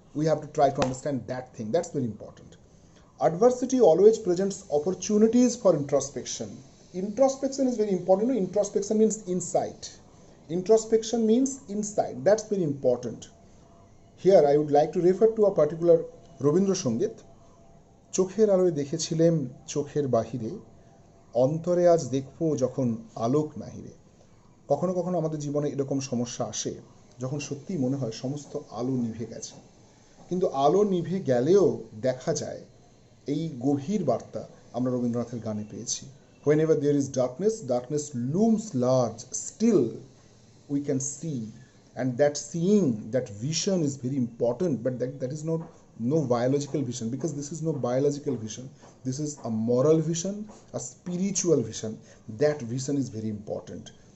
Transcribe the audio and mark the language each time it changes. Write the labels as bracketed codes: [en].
[en] We have to try to understand that thing. That's very important. Adversity always presents opportunities for introspection. Introspection is very important. Introspection means insight. Introspection means insight. That's very important. Here I would like to refer to a particular Rabindrasangeet. [bn] চোখের আলোয় দেখেছিলেম চোখের বাহিরে, অন্তরে আজ দেখবো যখন আলোক নাহিরে। কখনো কখনো আমাদের জীবনে এরকম সমস্যা আসে যখন সত্যিই মনে হয় সমস্ত আলো নিভে গেছে, কিন্তু আলো নিভে গেলেও দেখা যায় এই গভীর বার্তা আমরা রবীন্দ্রনাথের গানে পেয়েছি। [en] Whenever there is darkness, darkness looms large, still we can see. And that seeing, that vision is very important, but that is not no biological vision, because this is no biological vision. This is a moral vision, a spiritual vision. That vision is very important.